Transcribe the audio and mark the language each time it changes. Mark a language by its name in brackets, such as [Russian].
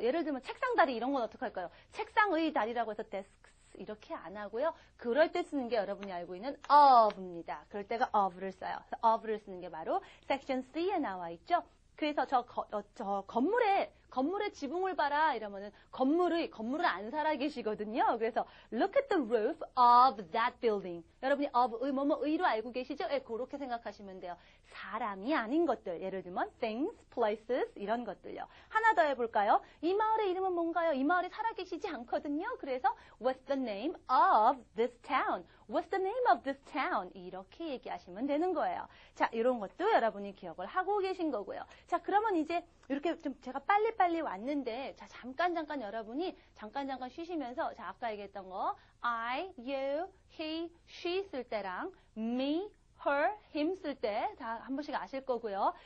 [Korean] 예를 들면 책상 다리 이런 건 어떻게 할까요? 책상의 다리라고 해서 desks 이렇게 안 하고요. 그럴 때 쓰는 게 여러분이 알고 있는 of입니다. 그럴 때가 of를 써요. of를 쓰는 게 바로 section C에 나와 있죠. 그래서 저 건물의 지붕을 봐라 이러면은 건물을 안 살아 계시거든요. 그래서 [English] look at the roof of that building. [Korean] 여러분이 of의 뭐뭐의로 알고 계시죠? 예, 그렇게 생각하시면 돼요. 사람이 아닌 것들. 예를 들면 [English] things, places [Korean] 이런 것들요. 하나 더 해볼까요? 이 마을의 이름은 뭔가요? 이 마을에 살아 계시지 않거든요. 그래서 [English] what's the name of this town? What's the name of this town? [Korean] 이렇게 얘기하시면 되는 거예요. 자, 이런 것도 여러분이 기억을 하고 계신 거고요. 자, 그러면 이제 이렇게 좀 제가 빨리 왔는데 자, 잠깐 여러분이 잠깐 쉬시면서 자, 아까 얘기했던 거 [English] I, you, he, she [Korean] 쓸 때랑 [English] me, her, him [Korean] 쓸 때 다 한 번씩 아실 거고요.